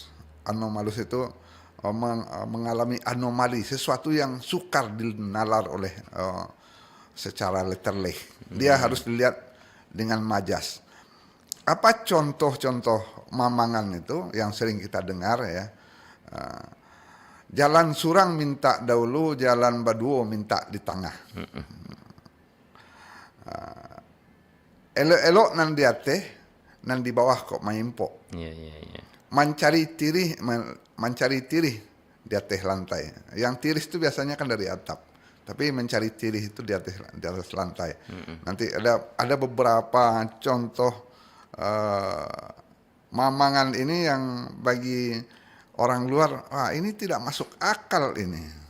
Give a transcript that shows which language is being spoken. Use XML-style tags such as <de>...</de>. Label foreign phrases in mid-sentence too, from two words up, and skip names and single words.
<id>Anomalus itu mengalami anomali, sesuatu yang sukar dinalar oleh secara letterleh. Dia harus dilihat dengan majas. Apa contoh-contoh mamangan itu yang sering kita dengar ya?</id> <min>Jalan surang minta dahulu, jalan baduo minta di tengah. Elok-elok nan di atas, nan di bawah kok maimpo.</min> <id>Mencari tirih di atas lantai. Yang tiris itu biasanya kan dari atap, tapi mencari tirih itu di atas lantai. Nanti ada beberapa contoh mamangan ini yang bagi orang luar, ini tidak masuk akal ini.</id>